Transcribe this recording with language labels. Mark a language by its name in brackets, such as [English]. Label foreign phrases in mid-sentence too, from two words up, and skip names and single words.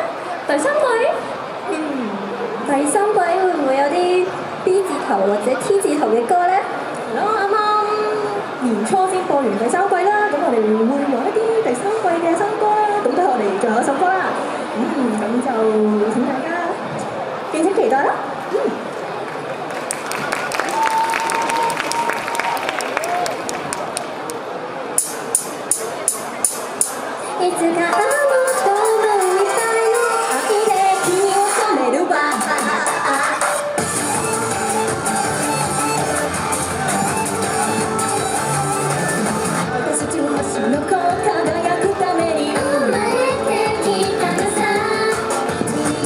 [Cantonese] 第三季？第三季會唔會有啲 B 字頭或者 T 字頭嘅歌咧？啱啱年初先播完第三季啦，咁我哋會有一啲第三季嘅新歌啦。咁都係我哋最後一首歌啦。咁就請大家敬請期待啦。 [Japanese] いつかあの人のみたいの秋で君を染めるわ私たちの星の子輝くために生まれてきたのさ君